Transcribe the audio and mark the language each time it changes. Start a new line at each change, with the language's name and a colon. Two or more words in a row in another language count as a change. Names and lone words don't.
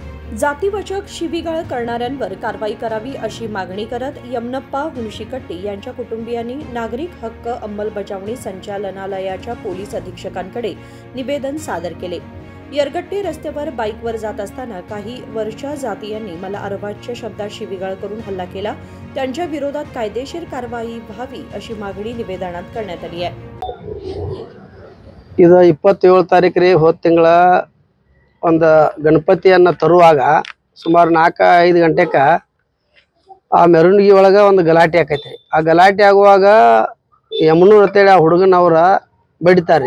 Marathi: जातीवाचक शिवीगाळ करणाऱ्यांवर कारवाई करावी अशी मागणी करत यमनप्पा हुणशीकट्टी यांच्या कुटुंबियांनी नागरिक हक्क अंमलबजावणी संचालनालयाच्या पोलीस अधीक्षकांकडे निवेदन सादर केले। यरगट्टी रस्त्यावर बाईकवर जात असताना काही वरच्या जातीयांनी मला अर्वाच्य शब्दात शिवीगाळ करून हल्ला केला। त्यांच्या विरोधात कायदेशीर कारवाई व्हावी अशी मागणी निवेदनात करण्यात आली आहे।
Kannada: ಇದು 27 ತಾರೀಕು ಹೋದ ತಿಂಗಳ ಒಂದು ಗಣಪತಿಯನ್ನ ತರುವಾಗ ಸುಮಾರು 4-5 ಗಂಟೆಗೆ ಆ ಮೆರವಣಿಗೆ ಒಳಗೆ ಒಂದು ಗಲಾಟೆ ಆಕೈತಿ। ಆ ಗಲಾಟೆ ಆಗುವಾಗ ಯಮನೂರ್ ಅಂತೇಳಿ ಆ ಹುಡುಗನವರ ಬಡಿತಾರೆ।